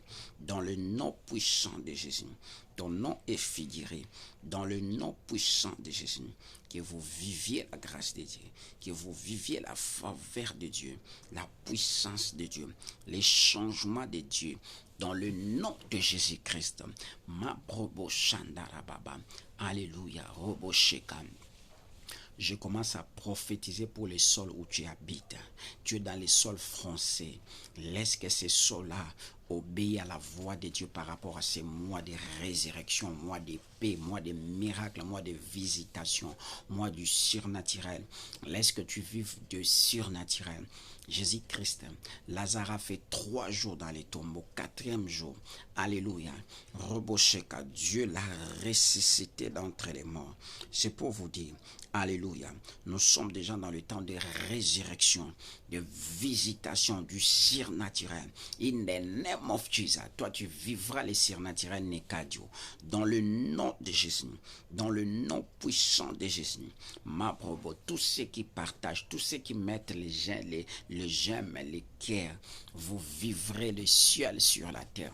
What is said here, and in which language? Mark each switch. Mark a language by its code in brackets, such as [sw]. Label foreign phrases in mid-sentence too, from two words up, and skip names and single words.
[fr] Dans le nom puissant de Jésus, ton nom est figuré. Dans le nom puissant de Jésus, que vous viviez la grâce de Dieu, que vous viviez la faveur de Dieu, la puissance de Dieu, les changements de Dieu. Dans le nom de Jésus-Christ, ma brobo shandara baba, alléluia, robo shekam. Je commence à prophétiser pour les sols où tu habites. Tu es dans les sols français. Laisse que ces sols-là obéissent à la voix de Dieu par rapport à ces mois de résurrection, mois de paix, mois de miracles, mois de visitation, mois du surnaturel. Laisse que tu vives de surnaturel. Jésus-Christ, Lazare a fait 3 jours dans les tombeaux, 4e jour, alléluia, Robosheka, Dieu l'a ressuscité d'entre les morts. C'est pour vous dire, alléluia, nous sommes déjà dans le temps de résurrection, de visitation du surnaturel. [en] In the name of Jesus, [fr] toi tu vivras les surnaturels Nekadio, dans le nom de Jésus, dans le nom puissant de Jésus. Ma probo, tous ceux qui partagent, tous ceux qui mettent les j'aime, les cœurs, vous vivrez le ciel sur la terre.